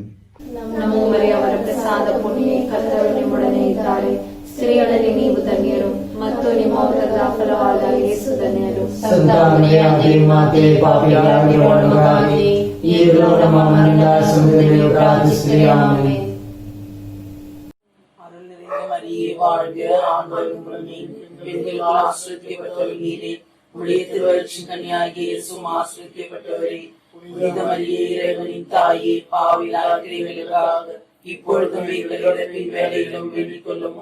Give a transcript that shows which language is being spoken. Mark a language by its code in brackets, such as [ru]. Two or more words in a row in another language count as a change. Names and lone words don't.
[kn] ನಮೋ ಮರಿಯ, ಅವರ ಪ್ರಸಾದ ಪೂರ್ಣಿಯೇ, ಕರ್ತರು ನಿಮ್ಮೊಡನೆ ಇದ್ದಾರೆ. ಸ್ತ್ರೀಯರಲ್ಲಿ ನೀವು ಧನ್ಯರು, ಮತ್ತು ನಿಮ್ಮ ಉದರದ ಫಲವಾದ ಯೇಸು ಧನ್ಯರು. ಸಂತ ಮರಿಯ ದೇವಮಾತೆ, ಪಾಪಿಗಳಾಗಿರುವ ನಮಗಾಗಿ ಈಗಲೂ ನಮ್ಮ ಮರಣದ ಸಮಯದಲ್ಲಿಯೂ ಪ್ರಾರ್ಥಿಸಿರಿ. ಆಮೆನ್. [ta] மரியே வாழ்க, ஆண்டவர் உம்முடனே, பெண்களுக்குள் ஆசீர்வதிக்கப்பட்டவர் நீரே. உம்முடைய திருவயிற்றின் கனியாகிய இயேசுவும் ஆசீர்வதிக்கப்பட்டவரே. புனித மரியே, இறைவனின் தாயே, பாவிகளாகிய எங்களுக்காக இப்பொழுதும் எங்கள் இறப்பின் வேளையிலும் வேண்டிக் கொள்ளும்.